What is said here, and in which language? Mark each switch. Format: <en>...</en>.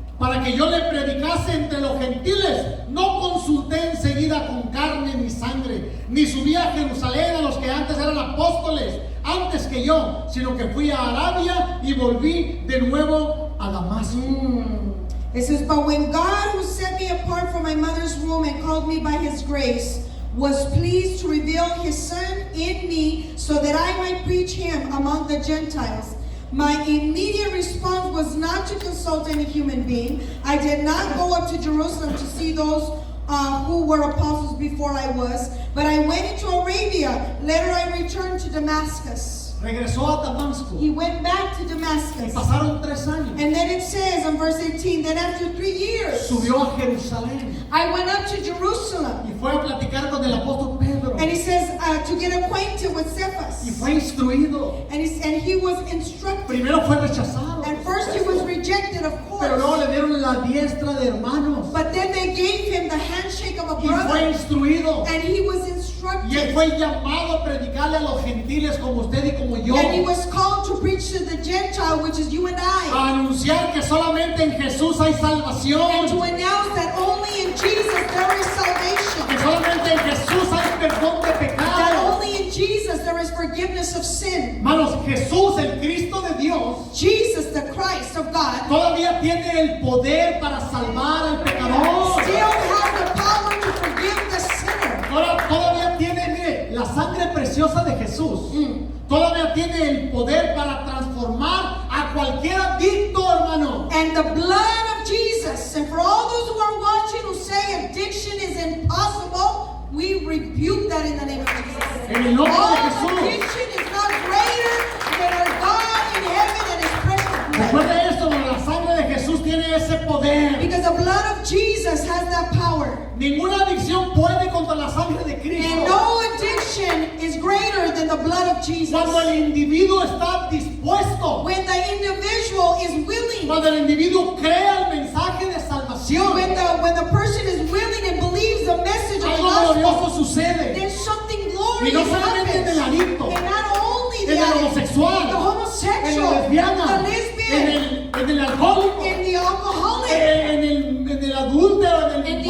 <es>para que yo le predicase entre los gentiles, no consulté enseguida con carne ni sangre, ni subí a Jerusalén a los que antes eran apóstoles, antes que yo, sino que fui a Arabia y volví de nuevo a Damasco.</es> <en>It says, but when God, who set me apart from my mother's womb and called me by his grace, was pleased to reveal his Son in me so that I might preach him among the Gentiles, my immediate response was not to consult any human being. I did not go up to Jerusalem to see those who were apostles before I was, but I went into Arabia. Later I returned to Damascus.</en> <es>Regresó a Damasco.</es> <en>He went back to</en> <es>Y</es> <en>Damascus.</en> <es>pasaron 3 años.</es> <en>And then it says in verse 18 that after 3 years,</en> <es>Subió a Jerusalén</es> <en>I went up to Jerusalem.</en> <es>y fue a platicar con el apóstol Pedro.</es> <en>And he says to get acquainted with</en> <es>Y</es> <en>Cephas.</en> <es>fue instruido.</es> <en>And he was instructed.</en> <es>Primero fue rechazado,</es> <en>And first he was rejected, of</en> <es>pero luego</es> <en>course.</en> <es>le dieron la diestra de hermanos.</es> <en>But then they gave him the handshake of a</en> <es>Y fue</es> <en>brother.</en> <es>instruido.</es> <en>And he was</en> <es>Y él</es> <en>instructed.</en> <es>fue llamado a predicarle a los gentiles como usted y como yo.</es> <en>And he was called to preach to the Gentile, which is you and I.</en> <es>A anunciar que solamente en Jesús hay</es> <en>And to</en> <es>salvación.</es> <en>announce that only in Jesus there is</en> <es>Que</es> <en>salvation.</en> <es>solamente en Jesús hay perdón de</es> <en>That</en> <es>pecados.</es> <en>only in Jesus there is forgiveness of sin.</en> <es>Hermanos, Jesús, el Cristo de Dios,</es> <en>Jesus, the Christ of God,</en> <es>todavía tiene el poder para salvar al pecador.</es> <en>still has the power to forgive the sinner.</en> <es>Todavía tiene, mire, la sangre preciosa de Jesús. Todavía tiene el poder para transformar a cualquier adicto, hermano.</es> <en>And the blood of Jesus, and for all those who are watching who say addiction is impossible, we rebuke that in the name of Jesus.</en> <es>En el nombre de</es> <en>All</en> <es>Jesús.</es> <en>addiction is not greater than our God in heaven and his precious blood.</en> <es>Recuerde esto, la sangre de Jesús tiene ese poder.</es> <en>Because the blood of Jesus has that power.</en> <es>Ninguna adicción puede contra la sangre de</es> <en>And</en> <es>Cristo.</es> <en>no addiction is greater than the blood of Jesus.</en> <es>Cuando el individuo está dispuesto,</es> <en>When the individual is willing,</en> <es>cuando el individuo crea el mensaje de salvación,</es> <en>when the person is willing and believes the message of the</en> <es>algo glorioso sucede.</es> <en>then something</en> <es>Y</es> <en>glorious</en> <es>no solamente en el</es> <en>happens.</en> <es>adicto,</es> <en>And not only</en> <es>en</es> <en>the</en> <es>el</es> <en>addict,</en> <es>homosexual,</es> <en>the</en> <es>en</es> <en>homosexual,</en> <es>la lesbiana,</es> <en>the lesbian,</en> <es>en el alcohólico,</es> <en>and the alcoholic,</en> <es>en el adúltero, en el</es>